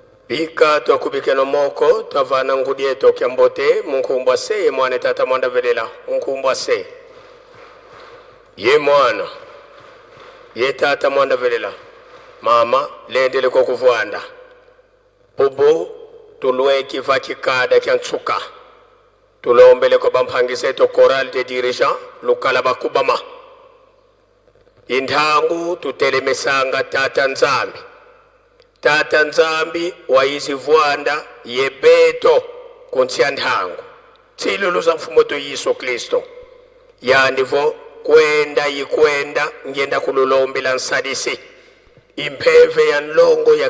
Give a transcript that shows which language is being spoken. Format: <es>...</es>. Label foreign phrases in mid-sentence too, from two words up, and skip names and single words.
<kg>bika twakubike no moko twavana ngudie tokyambote munkumbwa se ye mwana tata mwanda velela munkumbwa se ye mwana ye tata mwanda velela mama lendele ko kuvwanda bubu tulwe kiva kikada kyansuka tulombele ko bampangise to choral de dirigeant lukala bakubama indhangu tutelemesanga tata nzambi waizivwanda yebeto kuntsia ndhangu tsilulu za mfumo to Yesu Kristo yandivo kwenda yikwenda ngenda kululombela nsadisi impeve ya nlongo ya</kg>